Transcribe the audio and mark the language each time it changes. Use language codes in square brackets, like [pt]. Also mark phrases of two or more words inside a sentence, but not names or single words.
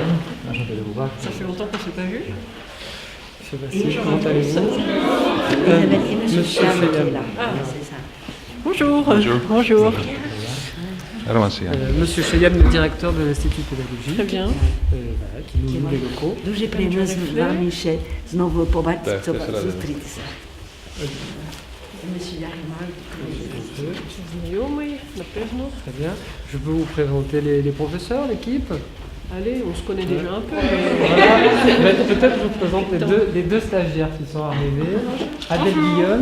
[fr] Ça fait longtemps qu'on ne s'est pas vu. Sébastien, comment allez-vous? Monsieur Cheyam. Bonjour. Bonjour. Monsieur Cheyam, le directeur de l'Institut pédagogique. Très bien. Qui nous loue les locaux. [uk] Дуже приємно з вами ще знову побачитися, зустрітися. [fr] Très bien. Je peux vous présenter les professeurs, l'équipe. Allez, on se connaît déjà un peu. Voilà. Peut-être je vous présente les deux stagiaires qui sont arrivés. Adèle Guillaume.